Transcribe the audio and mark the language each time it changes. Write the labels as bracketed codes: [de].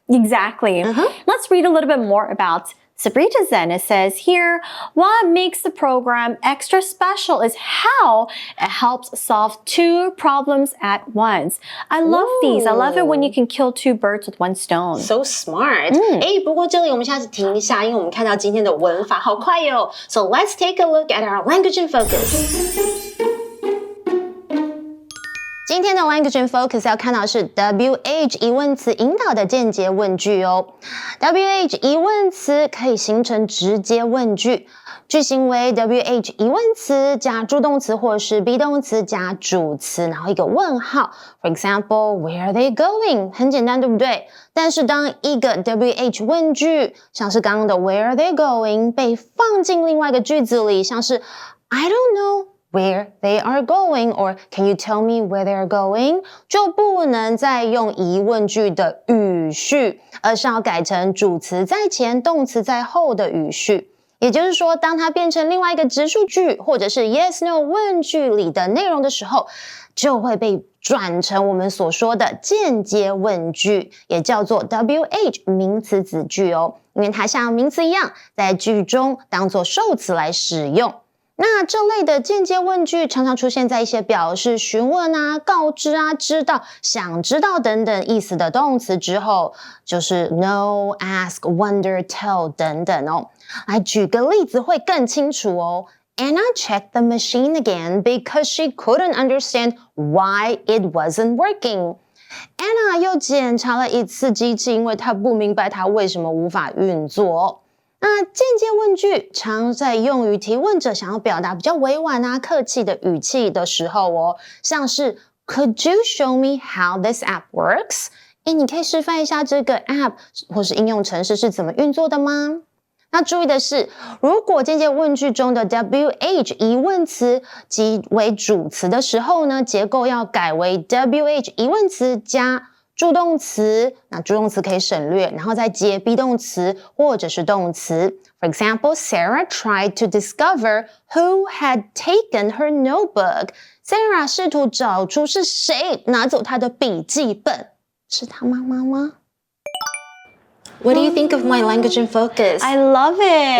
[en] Exactly. Let's read a little bit more about cebritas then. It says here, what makes the program extra special is how it helps solve two problems at once. I love these. I love it when you can kill two birds with one stone. So smart. [zh] 不过这里我们下次停一下，因为我们看到今天的文法好快哟。 [en] So let's take a look at our language in focus. [zh] 今天的 Language in Focus 要看到是 WH 疑问词引导的间接问句哦。 WH 疑问词可以形成直接问句，句型为 WH 疑问词加助动词或是 be 动词加主词，然后一个问号。 [en] For example, where are they going? [zh] 很简单，对不对？但是当一个 WH 问句，像是刚刚的 [en] where are they going [zh] 被放进另外一个句子里，像是 [en] I don't know.Where they are going, or can you tell me where they are going? [zh] 就不能再用疑问句的语序，而是要改成主词在前，动词在后的语序。也就是说，当它变成另外一个直述句，或者是 yes/no 问句里的内容的时候，就会被转成我们所说的间接问句，也叫做 WH 名词子句哦，因为它像名词一样，在句中当作受词来使用。那这类的间接问句常常出现在一些表示询问啊、告知啊、知道、想知道等等意思的动词之后，就是 [en] know, ask, wonder, tell [zh] 等等哦。来举个例子会更清楚哦。 [en] Anna checked the machine again because she couldn't understand why it wasn't working. [zh] Anna 又检查了一次机器，因为她不明白它为什么无法运作。那间接问句常在用于提问者想要表达比较委婉啊、客气的语气的时候哦，像是 [en] Could you show me how this app works? [zh] 你可以示范一下这个 app 或是应用程式是怎么运作的吗？那注意的是，如果间接问句中的 WH 疑问词即为主词的时候呢，结构要改为 WH 疑问词加助动词，那助动词可以省略，然后再接 be 动词或者是动词。 [en] For example, Sarah tried to discover who had taken her notebook. [zh] Sarah 试图找出是谁拿走她的笔记本，是她妈妈吗？ [en] What do you think of my language in focus? I love it.